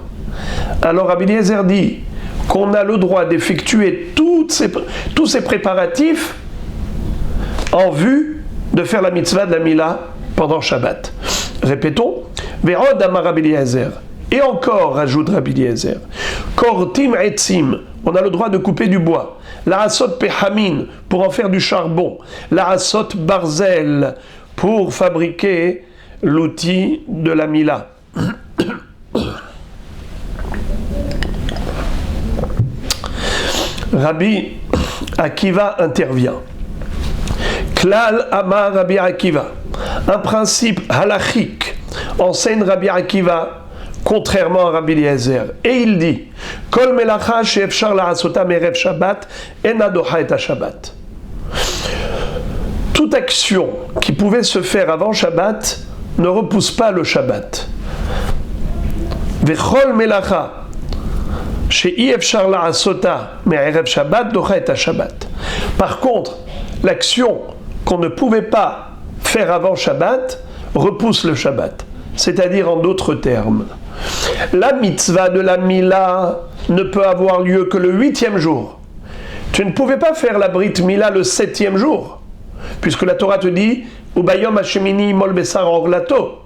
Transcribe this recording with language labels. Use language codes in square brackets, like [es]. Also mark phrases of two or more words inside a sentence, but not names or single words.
[fr] Alors Rabbi Eliezer dit qu'on a le droit d'effectuer tous ces préparatifs en vue de faire la mitzvah de la Mila pendant Shabbat. Répétons, [he] ועוד אמר רבי אליעזר. [fr] Et encore, rajoute Rabbi Eliezer, [he] כורתים עצים, [fr] on a le droit de couper du bois. [he] לעשות פחמין, [fr] pour en faire du charbon. [he] לעשות ברזל, [fr] pour fabriquer l'outil de la Mila. Rabbi Akiva intervient. [he] כלל אמר רבי עקיבא. [fr] Un principe halachique enseigne Rabbi Akiva contrairement à Rabbi Eliezer. Et il dit, [he] כל מלאכה שאפשר לעשותה מערב שבת אינה דוחה את שבת. [fr] Toute action qui pouvait se faire avant Shabbat ne repousse pas le Shabbat. [he] וכל מלאכה שאפשר לעשותה מערב שבת דוחה את שבת. [fr] Par contre, l'action qu'on ne pouvait pas faire avant Shabbat repousse le Shabbat. C'est-à-dire, en d'autres termes, la mitzvah de la Mila ne peut avoir lieu que le 8e jour. Tu ne pouvais pas faire la [he] ברית מילה [fr] le 7e jour, puisque la Torah te dit [he] וביום השמיני ימול בשר ערלתו.